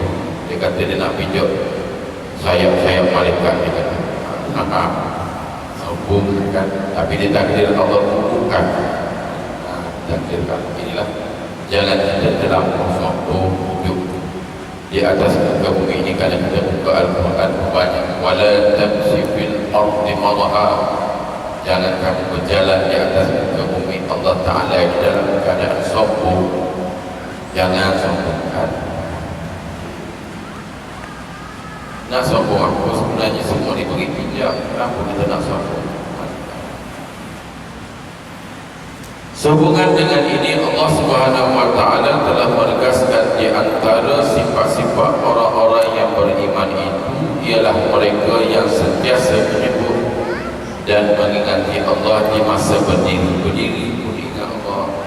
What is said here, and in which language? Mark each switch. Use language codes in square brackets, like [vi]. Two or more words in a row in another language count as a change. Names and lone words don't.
[ms] Dia kata dia nak pijak sayap-sayap malaikat. Dia kata, bukan, tapi dia takdir Allah bukan. Takdirkan. Inilah jalan kita dalam sombong hidup di atas muka bumi ini. Kalau kita buka Al-Quran banyak, [ar] ولا تمش في الأرض مرحا, [ms] jangan kamu berjalan di atas muka bumi Allah Ta'ala di dalam keadaan sombong. Jangan sombongkan. Nak sombong apa? Sebenarnya semua diberi pinjam. Kenapa kita nak sombong? Sehubungan dengan ini, Allah Subhanahu Wa Ta'ala telah menegaskan di antara sifat-sifat orang-orang yang beriman itu ialah mereka yang sentiasa menyebut dan mengingati Allah di masa berdiri pun ingat Allah.